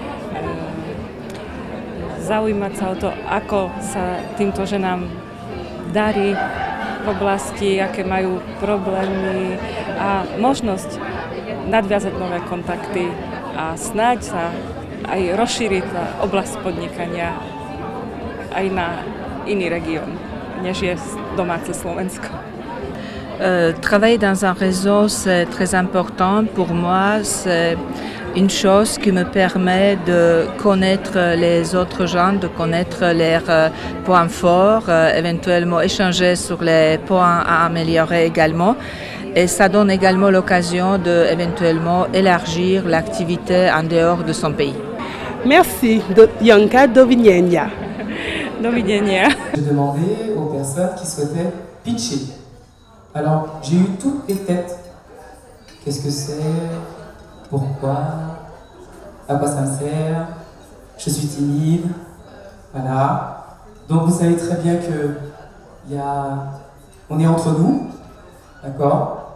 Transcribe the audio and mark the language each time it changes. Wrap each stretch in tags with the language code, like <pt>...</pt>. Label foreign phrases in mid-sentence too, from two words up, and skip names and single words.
<sk>zaujímať sa o to, ako sa týmto ženám darí v oblasti, aké majú problémy a možnosť nadviazať nové kontakty a snáď sa aj rozšíriť oblasť podnikania aj na iný región, než je domáce Slovensko.</sk> <fr>Travailler dans un réseau, c'est très important. Pour moi, c'est une chose qui me permet de connaître les autres gens, de connaître leurs points forts, éventuellement échanger sur les points à améliorer également. Et ça donne également l'occasion de éventuellement élargir l'activité en dehors de son pays. Merci,</fr> <sk>Janka, dovidenia. Dovidenia.</sk> <fr>J'ai demandé aux personnes qui souhaitaient pitcher. Alors, j'ai eu toutes les têtes. Qu'est-ce que c'est? Pourquoi? À quoi ça me sert? Je suis timide. Voilà. Donc vous savez très bien que on est entre nous, d'accord?</fr>